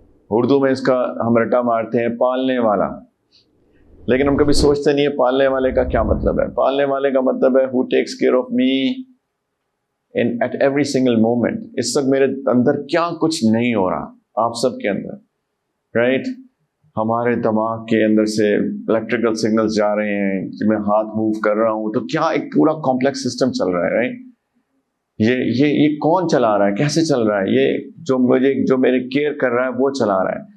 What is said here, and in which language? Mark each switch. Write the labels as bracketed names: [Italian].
[Urdu] اردو میں اس کا ہم رٹا مارتے ہیں پالنے والا، لیکن ہم کبھی سوچتے نہیں ہے پالنے والے کا کیا مطلب ہے. پالنے والے کا مطلب ہے [English] who takes care of me at every single moment. [Urdu] اس وقت میرے اندر کیا کچھ نہیں ہو رہا، آپ سب کے اندر، رائٹ؟ ہمارے دماغ کے اندر سے الیکٹریکل سگنلز جا رہے ہیں، میں ہاتھ موو کر رہا ہوں تو کیا ایک پورا کمپلیکس سسٹم چل رہا ہے، رائٹ؟ یہ کون چلا رہا ہے، کیسے چل رہا ہے؟ یہ جو میرے کیئر کر رہا ہے وہ چلا رہا ہے.